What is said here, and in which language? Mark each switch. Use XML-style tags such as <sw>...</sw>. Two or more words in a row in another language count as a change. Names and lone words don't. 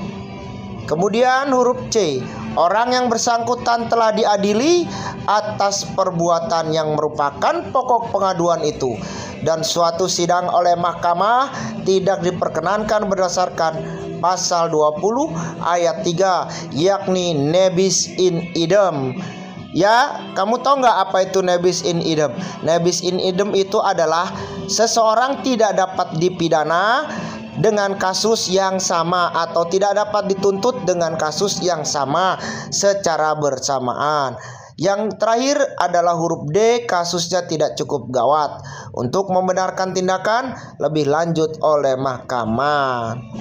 <id>Kemudian huruf C, orang yang bersangkutan telah diadili atas perbuatan yang merupakan pokok pengaduan itu, dan suatu sidang oleh mahkamah tidak diperkenankan berdasarkan pasal 20 ayat 3, yakni</id> <la>nebis in idem.</la> <id>Ya, kamu tahu nggak apa itu</id> <la>nebis in idem? Nebis in idem</la> <id>itu adalah seseorang tidak dapat dipidana dengan kasus yang sama atau tidak dapat dituntut dengan kasus yang sama secara bersamaan. Yang terakhir adalah huruf D, kasusnya tidak cukup gawat untuk membenarkan tindakan lebih lanjut oleh mahkamah.</id>